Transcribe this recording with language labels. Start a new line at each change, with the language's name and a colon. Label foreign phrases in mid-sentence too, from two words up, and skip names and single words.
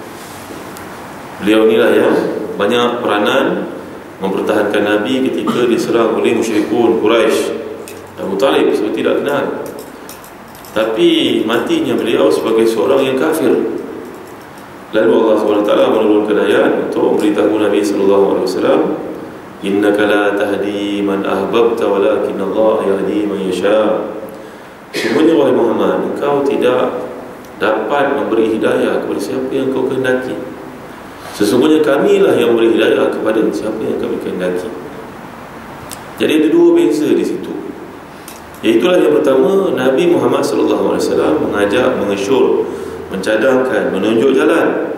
Malay: Beliau inilah yang banyak peranan mempertahankan Nabi ketika diserang oleh musyrikun Quraisy. Abu Talib seperti tidak kenal, tapi matinya beliau sebagai seorang yang kafir. Lalu Allah SWT menurunkan ayat untuk memberitahu Nabi SAW,
Arabic: "إنك لا تهدي من أحببت ولكن الله يهدي من يشاء."
Malay: Sesungguhnya wahai Muhammad, engkau tidak dapat memberi hidayah kepada siapa yang kau kehendaki. Sesungguhnya kamilah yang beri hidayah kepada siapa yang kami kehendaki. Jadi ada dua beza di situ. Iaitulah yang pertama, Nabi Muhammad SAW mengajak, mengesyur, mencadangkan, menunjuk jalan.